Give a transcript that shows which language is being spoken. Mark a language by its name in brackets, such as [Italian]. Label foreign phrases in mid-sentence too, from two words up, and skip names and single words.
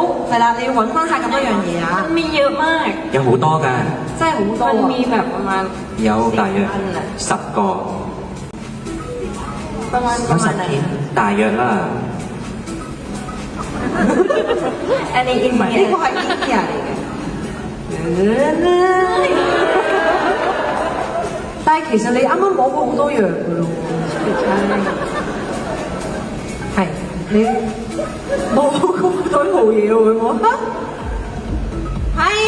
[Cantonese] 係啦，你要揾翻晒咁多樣嘢啊！ [Thai] มันมีเยอะมาก [Cantonese] 有好多㗎，真係好多 [Thai] มัน 啊！ มีแบบประมาณ [Cantonese] 有大約 4,000啊 10個， [Thai] ประมาณ [Cantonese] 有10篇，大約啦。 [Thai] อันนี้อิน [Cantonese] 呢 [Thai] เดีย [Cantonese] 個係 India 嚟嘅。但係其實你啱啱摸過好多樣嘅咯喎，係你摸過好多套嘢喎，會摸？係